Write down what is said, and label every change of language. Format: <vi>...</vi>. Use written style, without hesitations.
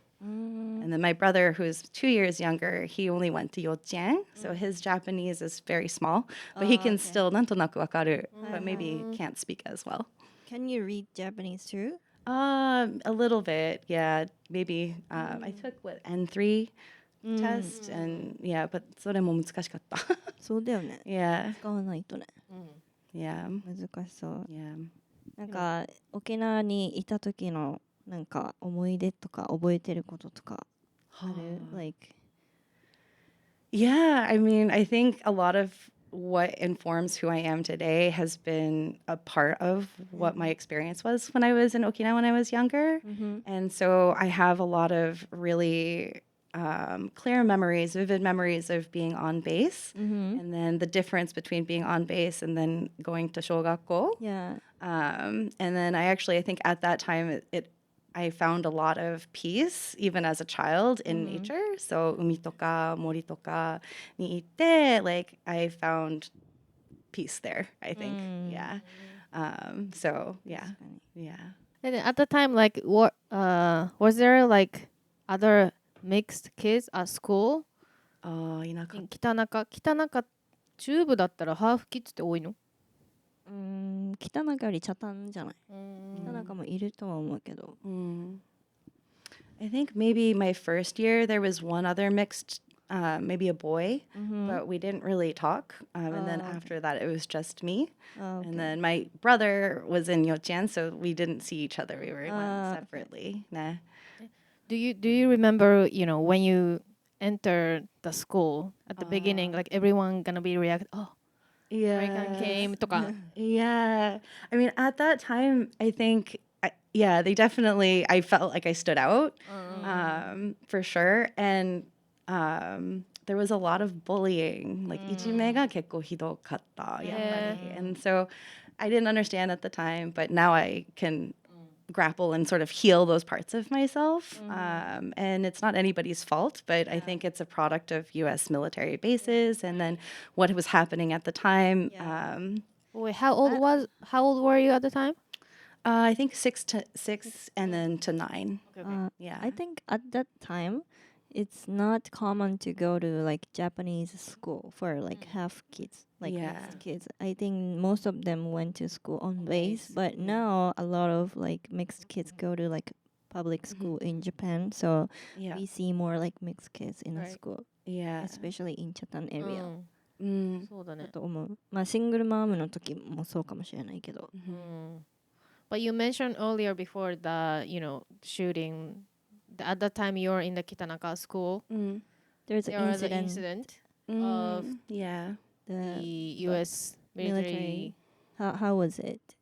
<en>And then my brother, who's 2 years younger, he only went to Yochien, so his Japanese is very small, but he can still</en> <ja>なんとなくわかる,</ja> <en>but maybe can't speak as well. Can you read Japanese too? A little bit, yeah. Maybe I took what N3 test, and yeah, but</en> <ja>それも難しかった。そうだよね。</ja> <en>Yeah,</en> <ja>使わないとね。</ja> <en>yeah,</en> <ja>難しそう。</ja> <en>yeah.</en> <ja>なんか沖縄にいた時のなんか思い出とか覚えてることとかある？</ja> <en>Like Yeah, I mean, I think a lot of what informs who I am today has been a part of what my experience was when I was in Okinawa when I was younger. And so I have a lot of really clear memories, vivid memories of being on base, and then the difference between being on base and then going to shogakko. yeah. And then I think at that time I found a lot of peace even as a child in nature. So</en> <ja>umi toka mori toka ni itte,</ja> <en>like I found peace there, I think. Yeah. So yeah. Yeah. And at the time, like, what was there like other mixed kids at school?</en> <ja>いなかった。北中中部だったらハーフキッズって多いの？北中より北谷じゃない？北中もいるとは思うけど。</ja> <en>I think maybe my first year there was one other mixed, maybe a boy, but we didn't really talk. And then after that, it was just me. And then my brother was in Yochien, so we didn't see each other. We went separately. Nah. Do you remember, when you enter the school at the beginning, like everyone gonna be react, oh, American came</en> <ja>とか。</ja> <en>Yeah. I mean, at that time, I think, they definitely, I felt like I stood out, for sure. And there was a lot of bullying.</en> <ja>Like, いじめが結構ひどかった、やっぱり。</ja> <en>And so I didn't understand at the time, but now I can grapple and sort of heal those parts of myself. And it's not anybody's fault, but I think it's a product of U.S. military bases and then what was happening at the time. Wait, how old were you at the time? I think 6 and then to 9. Yeah. I think at that time, it's not common to go to like Japanese school for like half kids, like mixed kids. I think most of them went to school on base, but now a lot of like mixed kids go to like public school in Japan. So we see more like mixed kids in the school, especially in Chatan area.</en> <ja>そうだね。だと思う。まあシングルマームの時もそうかもしれないけど。</ja> <en>But you mentioned earlier before the, shooting. At that time you were in the Kitanaka school. There was an incident of the U.S. military. How was it?</en>